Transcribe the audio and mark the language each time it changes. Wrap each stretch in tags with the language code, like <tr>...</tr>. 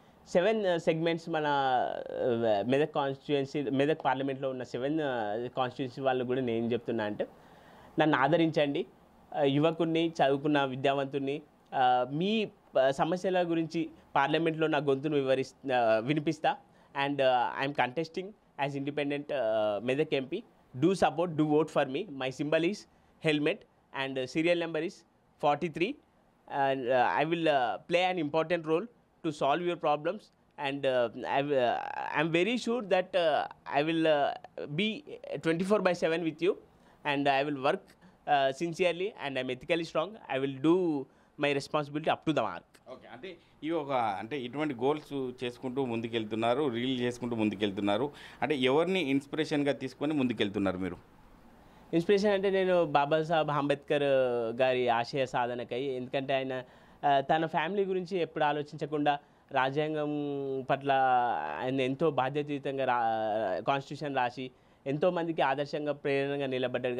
<te>7 segments మన Medak constituency Medak పార్లమెంట్లో ఉన్న 7 కాన్స్టిట్యుయెన్సీ వాళ్ళు కూడా నేను చెప్తున్నా అంటే నన్ను ఆదరించండి. యువకుడిని చదువుకున్న విద్యావంతుడిని మీ సమస్యల గురించి పార్లమెంట్లో నా గొంతును వినిపిస్తా.</te> <en>And I'm contesting as independent Medak MP. Do support, do vote for me. My symbol is helmet and serial number is 43 and I will play an important role to solve your problems and I'm very sure that I will be 24/7 with you and I will work sincerely and I'm ethically strong. I will do my responsibility up to the mark.</en> <te>Okay, అంటే అంటే ఇటువంటి goals చేసుకుంటూ ముందుకెళ్తున్నారు, reel చేసుకుంటూ ముందుకెళ్తున్నారు. అంటే ఎవరిని ఇన్స్పిరేషన్గా తీసుకొని ముందుకెళ్తున్నారు మీరు? ఇన్స్పిరేషన్ అంటే నేను బాబాసాహెబ్ అంబేద్కర్ గారి ఆశయ సాధనకై, ఎందుకంటే ఆయన తన ఫ్యామిలీ గురించి ఎప్పుడు ఆలోచించకుండా రాజ్యాంగం పట్ల ఆయన ఎంతో బాధ్యతాయుతంగా కాన్స్టిట్యూషన్ రాసి ఎంతోమందికి ఆదర్శంగా ప్రేరణగా నిలబడ్డాడు.</te>